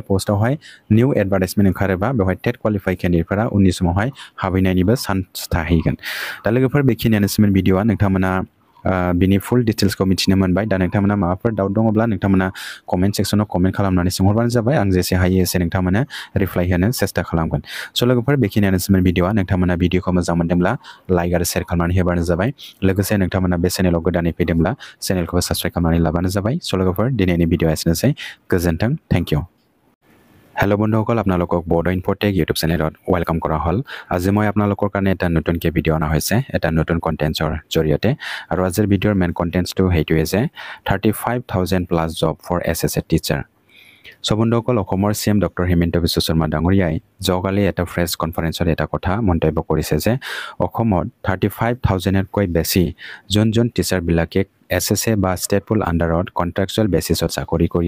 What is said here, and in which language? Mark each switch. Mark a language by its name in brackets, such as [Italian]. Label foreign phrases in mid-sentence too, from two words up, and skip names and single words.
[Bodo] पस्टआवहाय [English] new advertisement [Bodo] ओंखारोबा बेवहाय [English] TET qualify [Bodo] केन्डिडेटफोरा उननि समावहाय हाबहैनायनिबो चान्स थाहैगोन दा लोगोफोर बेखिनियानोसोमोन भिडिअ'आ नोंथांमोना बिनि फुल डिटेल्सखौ मिथिनो मोनबाय दा नोंथांमोना माबाफोर डाउट दङब्ला नोंथांमोना कमेन्ट सेक्सनाव कमेन्ट खालामनानै सोंहरबानो जाबाय आं जेसे हायो एसे नोंथांमोना रिप्लाइ होनो सेस्था खालामगोन स' लोगोफोर बेखिनियानोसोमोन भिडिअ'आ नोंथांमोना भिडिअ'खौ मोजां मोनदोंब्ला लाइक आरो शेयार खालामनानै होबानो जाबाय लोगोसे नोंथांमोना बे चेनेलाव गोदानै फैदोंब्ला चेनेलखौबो साबस्क्राइब खालामनानै लाबानो जाबाय स' लोगोफोर दिनैनि भिडिअ'आ एसेनोसै गोजोन्थों [English] thank you [Assamese] हेलो बंधुসকল আপোনালোকক বড়ো ইনফোটেক ইউটিউব চেনেলত ৱেলকাম কৰা হ'ল আজি মই আপোনালোকৰ কাৰণে এটা নতুনকৈ ভিডিঅ' অনা হৈছে এটা নতুন কণ্টেণ্টছৰ জৰিয়তে আৰু আজিৰ ভিডিঅ'ৰ মেইন কণ্টেণ্টছটো সেইটোৱে যে 35,000 [English] plus job for [Assamese] এছএছএ টিচাৰ চ' বন্ধুসকল অসমৰ চিএম ডক্টৰ হিমন্ত বিশ্ব শৰ্মা ডাঙৰীয়াই যোৱাকালি এটা প্ৰেছ কনফাৰেন্সত এটা কথা মন্তব্য কৰিছে যে অসমত 35,000তকৈ বেছি যোন টিচাৰবিলাকে এছএছএ বা ষ্টেট পুল আণ্ডাৰত কণ্ট্ৰেকচুৱেল বেচিছত চাকৰি কৰি